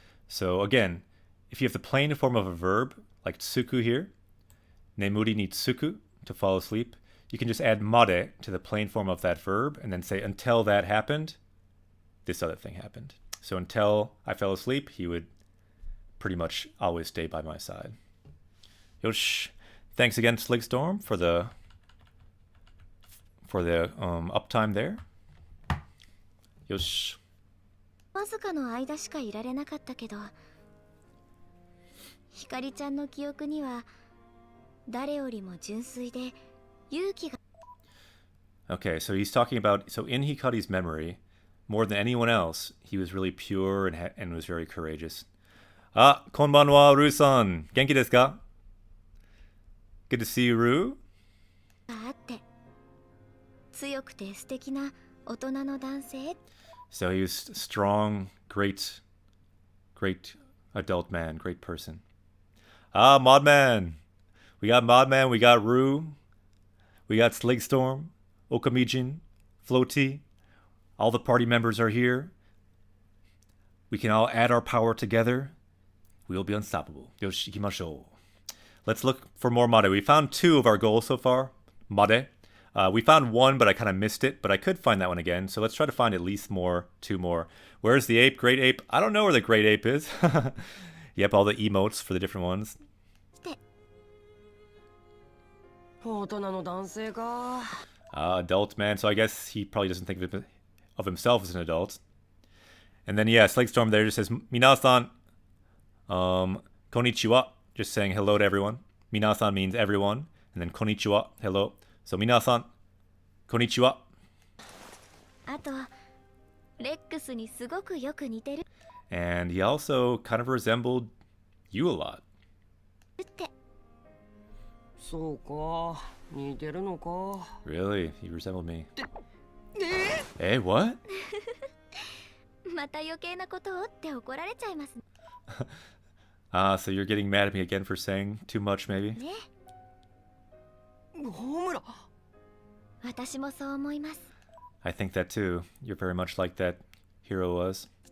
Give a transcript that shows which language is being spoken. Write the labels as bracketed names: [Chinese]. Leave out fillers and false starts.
[English] So again, if you have the plain form of a verb, like tsuku here, nemuri ni tsuku, to fall asleep, you can just add made to the plain form of that verb and then say until that happened, this other thing happened. So until I fell asleep, he would pretty much always stay by my side. Yosh. Thanks again, Sligstorm, for the uptime there. [Japanese] Yosh. わずかの間しかいられなかったけど、ひかりちゃんの記憶には誰よりも純粋で勇気が。 [English] Okay, so he's talking about, so in Hikari's memory, more than anyone else, he was really pure and was very courageous. Ah, [Japanese] konbanwa, Ru-san. Genki desu ka? [English] Good to see you, Ru. [Japanese] あって、強くて素敵な大人の男性。 [English] So he was strong, great adult man, great person. Ah, Modman. We got Modman, we got Ru, we got Sligstorm, Okamijin, Floaty. All the party members are here. We can all add our power together. We'll be unstoppable. [Japanese] Yoshi, ikimashou. [English] Let's look for more Made. We found 2 of our goals so far. Made. We found 1, but I kind of missed it. But I could find that one again. So let's try to find at least 2 more. Where's the ape? Great ape? I don't know where the great ape is. Yep, all the emotes for the different ones. [Japanese] 大人の男性か。 [English] Adult man. So I guess he probably doesn't think of himself as an adult. And then, yeah, Slakestorm there just says, [Japanese] Minasan, konnichiwa. [English] Just saying hello to everyone. Minasan means everyone. And then konnichiwa, hello. So [Japanese] minasan, konnichiwa. あと、レックスにすごくよく似てる [English] And he also kind of resembled you a lot. [Japanese] って。そうか、似てるのか。 [English] Really? He resembled me. Hey, what? [Japanese] また余計なことをって怒られちゃいます [English] So you're getting mad at me again for saying too much, maybe? [Japanese] ね。ホムラ。私もそう思います。 [English] I think that too. You're very much like that hero was.